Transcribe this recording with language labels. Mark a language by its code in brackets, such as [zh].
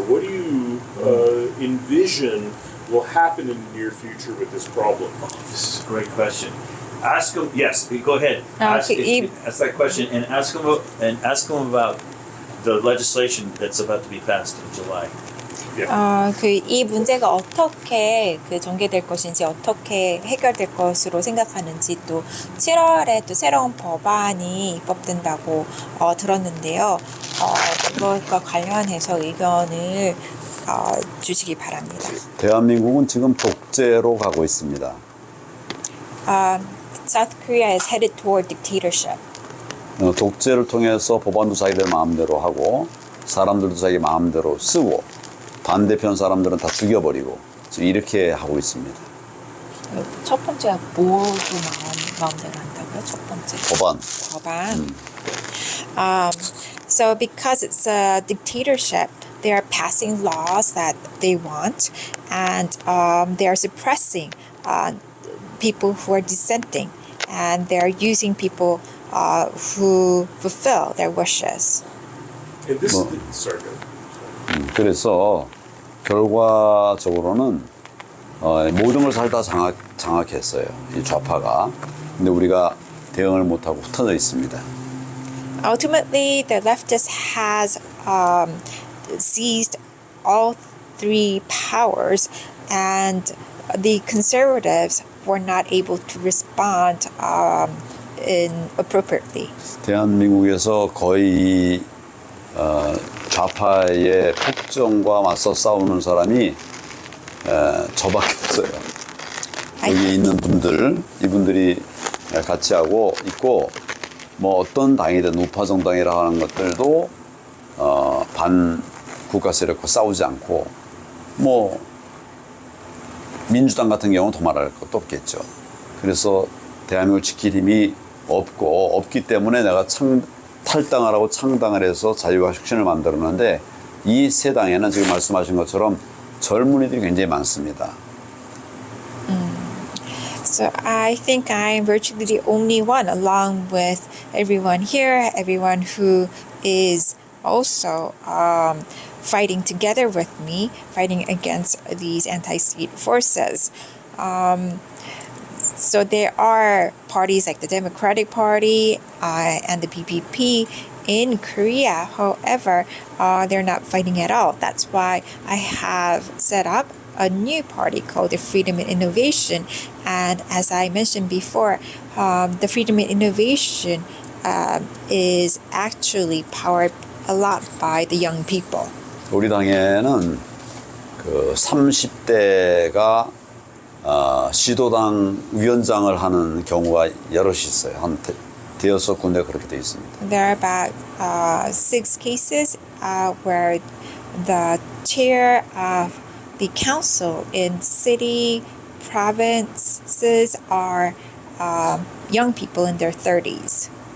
[en] What do you envision will happen in the near future with this problem? This is a great question. Ask them. Yes, go ahead. Ask that question and ask them about the legislation that's about to be passed in July. [ko] 이 문제가 어떻게 전개될 것인지, 어떻게 해결될 것으로 생각하는지, 또 7월에 또 새로운 법안이 입법된다고 들었는데요. 그것과 관련해서 의견을 주시기 바랍니다. 대한민국은 지금 독재로 가고 있습니다. [en] South Korea is headed toward dictatorship. [ko] 독재를 통해서 법안도 자기들 마음대로 하고 사람들도 자기 마음대로 쓰고 반대편 사람들은 다 죽여버리고 지금 이렇게 하고 있습니다. 첫 번째가 뭐도 마음대로 한다고요? 첫 번째 법안. [en] So because it's a dictatorship, they are passing laws that they want, and they are suppressing people who are dissenting, and they are using people who fulfill their wishes. And this is sorry, go ahead. [ko] 그래서 결과적으로는 모든 걸 살다 장악했어요. 이 좌파가. 근데 우리가 대응을 못하고 흩어져 있습니다. [en] Ultimately, the leftist has seized all three powers, and the conservatives were not able to respond appropriately. [ko] 대한민국에서 거의 좌파의 폭정과 맞서 싸우는 사람이 저밖에 없어요. 여기 있는 분들, 이분들이 같이 하고 있고, 뭐 어떤 당이든 우파 정당이라 하는 것들도 반 국가 세력과 싸우지 않고, 뭐 민주당 같은 경우는 더 말할 것도 없겠죠. 그래서 대한민국을 지킬 힘이 없기 때문에 내가 탈당을 하고 창당을 해서 자유와 혁신을 만들었는데 이 세 당에는 지금 말씀하신 것처럼 젊은이들이 굉장히 많습니다. [en] So I think I'm virtually the only one, along with everyone here, everyone who is also fighting together with me, fighting against these anti-state forces. So there are parties like the Democratic Party and the PPP in Korea. However, they're not fighting at all. That's why I have set up a new party called the Freedom and Innovation. And as I mentioned before, the Freedom and Innovation is actually powered a lot by the young people. [ko] 우리 당에는 그 30대가 시도당 위원장을 하는 경우가 여럿이 있어요. 한 대여섯 군데 그렇게 돼 있습니다. [en] There are about 6 cases where the chair of the council in city provinces are young people in their 30s.